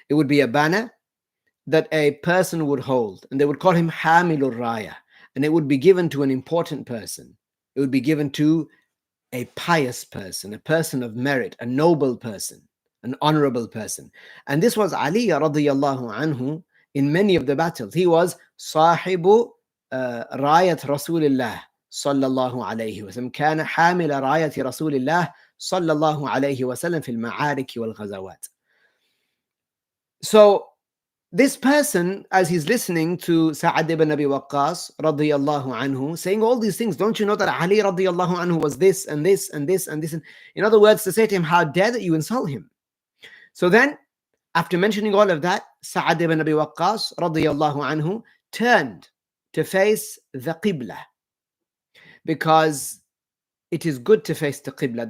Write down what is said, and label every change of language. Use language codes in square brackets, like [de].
[en] It would be a banner that a person would hold, and they would call him Hamilur Raya, and it would be given to an important person. It would be given to a pious person, a person of merit, a noble person, an honorable person. And this was Ali radiallahu anhu in many of the battles. He was [ar] صاحب راية رسول الله صلى الله عليه وسلم. كان حامل راية رسول الله صلى الله عليه وسلم في المعارك والغزوات. [en] So this person, as he's listening to Sa'ad ibn Abi Waqqas radiyallahu anhu saying all these things, don't you know that Ali radiyallahu anhu was this and this and this and this? And in other words, to say to him, how dare that you insult him? So then, after mentioning all of that, Sa'ad ibn Abi Waqqas radiyallahu anhu turned to face the Qibla, because it is good to face the Qibla.